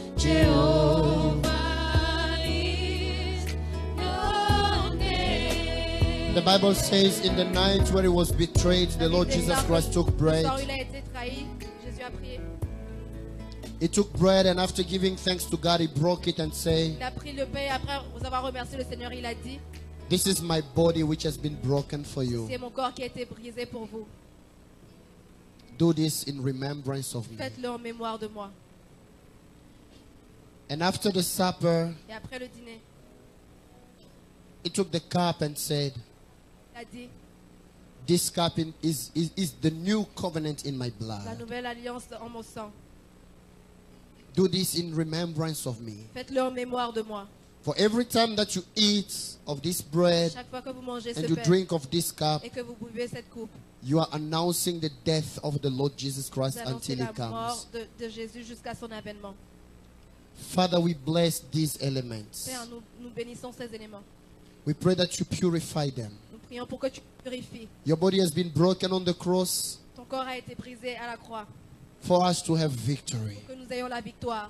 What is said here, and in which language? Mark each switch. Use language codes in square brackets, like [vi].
[en] Jehovah is your name. The Bible says in the night where he was betrayed, the Lord Jesus Christ took bread. [fr] Quand il a été trahi, Jésus a prié. [en] He took bread and after giving thanks to God, he broke it and said, [fr] Il a pris le pain et après vous avoir remercié le Seigneur, il a dit, [en] "This is my body which has been broken for you. [fr] c'est mon corps qui a été brisé pour vous. [en] Do this in remembrance of me." [fr] Faites-le en mémoire de moi. [en] And after the supper, [fr] Et après le dîner, [en] he took the cup and said, [fr] il a dit, [en] "This cup is the new covenant in my [fr] la [en] blood. [fr] nouvelle alliance en mon sang. [en] Do this in remembrance of me." [fr] Faites-le en mémoire de moi. [en] For every time that you eat of this bread [fr] Chaque fois que vous mangez ce [en] and you [fr] pain [en] drink of this cup, [fr] et que vous buvez cette coupe, [en] you are announcing the death of the Lord Jesus Christ [fr] vous annoncez [en] until [fr] la [en] he comes. [fr] mort de Jésus jusqu'à son avènement. [en] Father, we bless these elements. [fr] Père, nous bénissons ces éléments. [en] We pray that you purify them. [fr] Nous prions pour que tu purifies. [en] Your body has been broken on the cross [fr] Ton corps a été brisé à la croix [en] for us to have victory. [fr] pour que nous ayons la victoire.